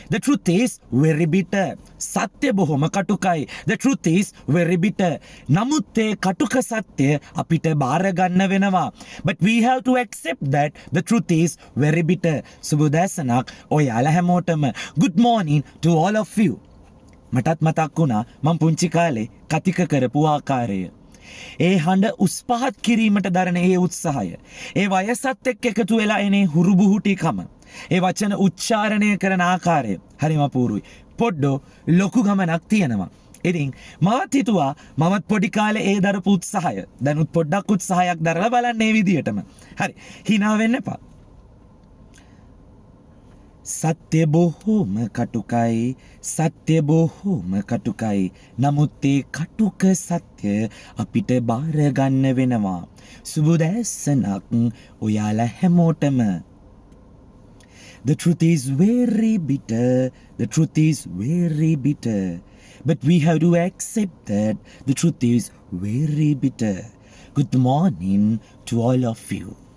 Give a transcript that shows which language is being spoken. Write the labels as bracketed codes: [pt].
[en] The truth is very bitter. [si] සත්‍ය බොහොම කටුකයි. [en] The truth is very bitter. [si] නමුත් ඒ කටුක සත්‍ය අපිට බාර ගන්න වෙනවා. [en] But we have to accept that the truth is very bitter. [si] සුබෝදෑසනක් ඔයාලා හැමෝටම. [en] Good morning to all of you. [si] මටත් මතක් වුණා මම පුංචි කාලේ කතික කරපු ආකාරය. ඒ හඬ උස් පහත් කිරීමට දරන ඒ උත්සාහය. ඒ වයසත් එක්ක එකතු වෙලා එනේ හුරුබුහුටිකම. ඒ වචන උච්චාරණය කරන ආකාරය හරිම අපූරුයි. පොඩ්ඩෝ ලොකු ගමනක් තියෙනවා. ඉතින් මමත් හිතුවා මමත් පොඩි කාලේ ඒ දරපු උත්සාහය දැනුත් පොඩ්ඩක් උත්සාහයක් දරලා බලන්න මේ විදියටම. හරි. hina වෙන්න එපා. සත්‍ය බොහෝම කටුකයි. සත්‍ය බොහෝම කටුකයි. නමුත් ඒ කටුක සත්‍ය අපිට බාර ගන්න වෙනවා. සුබෝදෑසනක් ඔයාලා හැමෝටම. [en] The truth is very bitter. The truth is very bitter. But we have to accept that the truth is very bitter. Good morning to all of you.